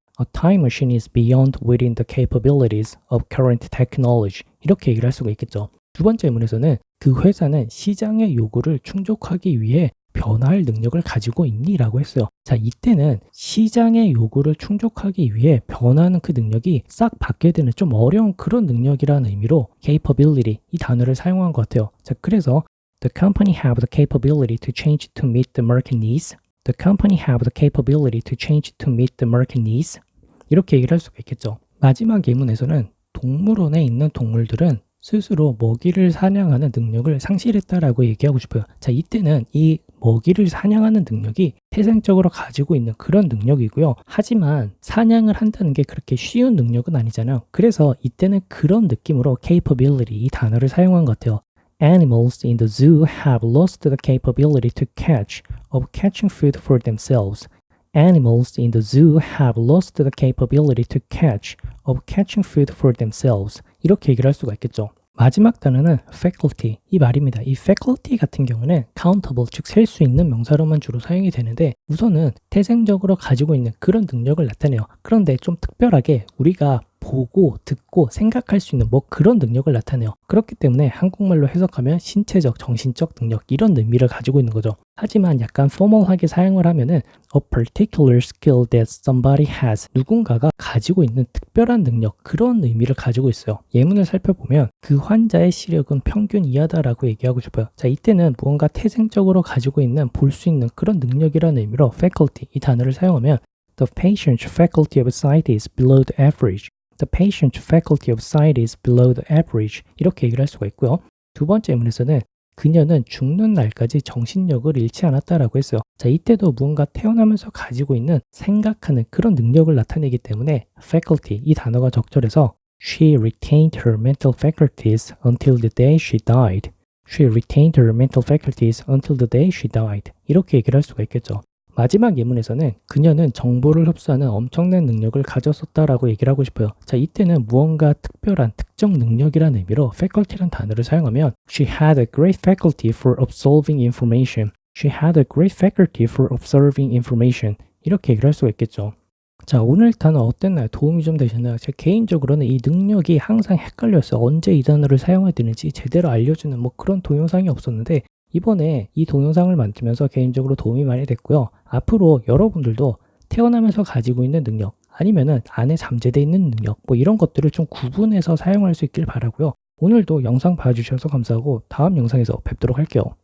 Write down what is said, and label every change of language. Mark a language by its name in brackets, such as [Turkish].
[English] A time machine is beyond within the capabilities of current technology. [Korean] 이렇게 얘기를 할 수가 있겠죠. 두 번째 문에서는 그 회사는 시장의 요구를 충족하기 위해 변화할 능력을 가지고 있니? 라고 했어요. 자, 이때는 시장의 요구를 충족하기 위해 변화하는 그 능력이 싹 바뀌게 되는 좀 어려운 그런 능력이라는 의미로 capability 이 단어를 사용한 것 같아요. 자, 그래서 [English] The company have the capability to change to meet the market needs. The company have the capability to change to meet the market needs. [Korean] 이렇게 얘기를 할 수가 있겠죠. 마지막 예문에서는 동물원에 있는 동물들은 스스로 먹이를 사냥하는 능력을 상실했다라고 얘기하고 싶어요. 자, 이때는 이 먹이를 사냥하는 능력이 태생적으로 가지고 있는 그런 능력이고요. 하지만 사냥을 한다는 게 그렇게 쉬운 능력은 아니잖아요. 그래서 이때는 그런 느낌으로 capability 이 단어를 사용한 것 같아요. [English] Animals in the zoo have lost the capability to catch of catching food for themselves. Animals in the zoo have lost the capability to catch of catching food for themselves. [Korean] 이렇게 얘기를 할 수가 있겠죠. 마지막 단어는 faculty 이 말입니다. 이 faculty 같은 경우는 countable 즉 셀 수 있는 명사로만 주로 사용이 되는데 우선은 태생적으로 가지고 있는 그런 능력을 나타내요. 그런데 좀 특별하게 우리가 보고 듣고 생각할 수 있는 뭐 그런 능력을 나타내요. 그렇기 때문에 한국말로 해석하면 신체적, 정신적 능력 이런 의미를 가지고 있는 거죠. 하지만 약간 포멀하게 사용을 하면은 [English] a particular skill that somebody has [Korean] 누군가가 가지고 있는 특별한 능력 그런 의미를 가지고 있어요. 예문을 살펴보면 그 환자의 시력은 평균 이하다라고 얘기하고 싶어요. 자, 이때는 무언가 태생적으로 가지고 있는 볼 수 있는 그런 능력이라는 의미로 faculty 이 단어를 사용하면 [English] The patient's faculty of sight is below the average. The patient's faculty of sight is below the average. [Korean] 이렇게 얘기를 할 수가 있고요. 두 번째 예문에서는 그녀는 죽는 날까지 정신력을 잃지 않았다라고 했어요. 자, 이때도 무언가 태어나면서 가지고 있는 생각하는 그런 능력을 나타내기 때문에 faculty 이 단어가 적절해서 [English] She retained her mental faculties until the day she died. She retained her mental faculties until the day she died. [Korean] 이렇게 얘기를 할 수가 있겠죠. 마지막 예문에서는 그녀는 정보를 흡수하는 엄청난 능력을 가졌었다라고 얘기를 하고 싶어요. 자, 이때는 무언가 특별한 특정 능력이라는 의미로 faculty라는 단어를 사용하면 [English] She had a great faculty for observing information. She had a great faculty for observing information. [Korean] 이렇게 얘기를 할 수가 있겠죠. 자, 오늘 단어 어땠나요? 도움이 좀 되셨나요? 제 개인적으로는 이 능력이 항상 헷갈렸어요. 언제 이 단어를 사용해야 되는지 제대로 알려주는 뭐 그런 동영상이 없었는데 이번에 이 동영상을 만들면서 개인적으로 도움이 많이 됐고요. 앞으로 여러분들도 태어나면서 가지고 있는 능력 아니면은 안에 잠재되어 있는 능력 뭐 이런 것들을 좀 구분해서 사용할 수 있길 바라고요. 오늘도 영상 봐주셔서 감사하고 다음 영상에서 뵙도록 할게요.